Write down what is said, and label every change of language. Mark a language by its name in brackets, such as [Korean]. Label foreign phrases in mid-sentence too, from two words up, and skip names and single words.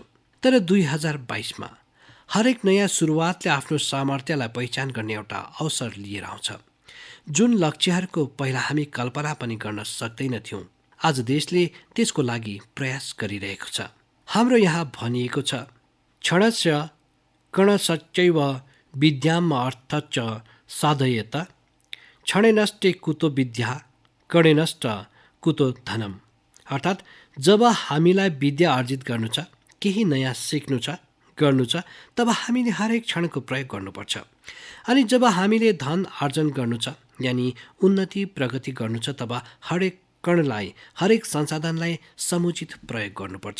[Nepali] तर 2022मा हरेक नयाँ सुरुवातले आफ्नो सामर्थ्यलाई पहिचान गर्ने एउटा अवसर लिएर आउँछ। जुन लक्ष्यहरूको पहिला हामी कल्पना पनि गर्न सक्दैनथ्यौँ, आज देशले त्यसको लागि प्रयास गरिरहेको छ। हाम्रो यहाँ भनिएको छ, [Sanskrit] क्षणस्य कणशश्चैव विद्याम् अर्थश्च साधयेत, क्षणेनष्टे कुतो विद्या, कणेनष्ट कुतो धनम्। [Nepali] अर्थात् जब हामीलाई विद्या आर्जित गर्नु छ, केही नयाँ सिक्नु छ, गर्नु छ, तब हामीले हरेक क्षणको प्रयोग गर्नुपर्छ। अनि जब हामीले धन आर्जन गर्नु छ, यानि उन्नति प्रगति गर्नु छ, तब हरेक कणलाई, हरेक संसाधनलाई समुचित प्रयोग गर्नुपर्छ।